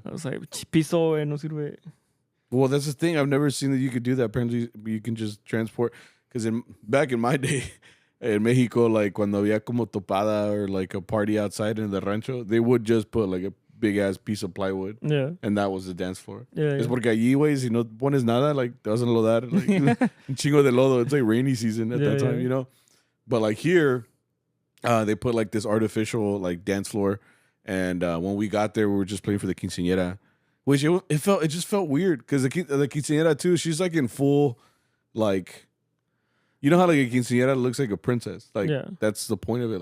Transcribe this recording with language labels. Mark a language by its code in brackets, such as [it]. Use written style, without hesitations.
[en] I was like, [es] piso, no sirve. [en] Well, that's the thing. I've never seen that you could do that. Apparently, you can just transport. Because back in my day, in Mexico, like [es] cuando había como topada [en] or like a party outside in the rancho, they would just put like a big ass piece of plywood. Yeah. And that was the dance floor. Yeah. [es] Es porque allí, güey, si no pones nada, like te vas a enlodar. Like, un chingo de lodo. [en] It's like rainy season at that time, you know? But like here, they put like this artificial like dance floor. And when we got there, we were just playing for the quinceañera. Which it just felt weird because the quinceañera too, she's like in full, like, you know how like a quinceañera looks like a princess, like that's the point of it.